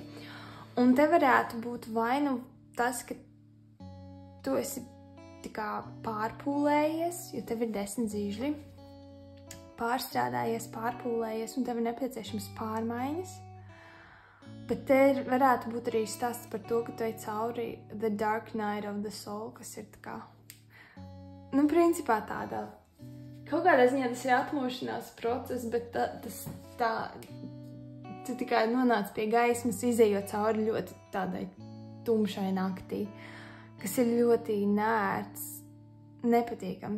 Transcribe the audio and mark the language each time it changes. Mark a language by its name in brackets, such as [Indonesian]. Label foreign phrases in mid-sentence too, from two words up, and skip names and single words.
[Latvian] Un te varētu būt vai nu tas, ka tu esi tā kā pārpūlējies, jo tev ir 10 zīžļi, pārstrādājies, pārpūlējies, un tev ir nepieciešams pārmaiņas. Bet te varētu būt arī stāsts par to, ka tu ej cauri [English] the dark night of the soul, [Latvian] kas ir tā kā, principā tāda, kaut kādā ziņā tas ir atmošanās process, bet tu tikai nonāc pie gaismas, izejot cauri ļoti tādai tumšai naktī, kas ir ļoti neērts, nepatīkams.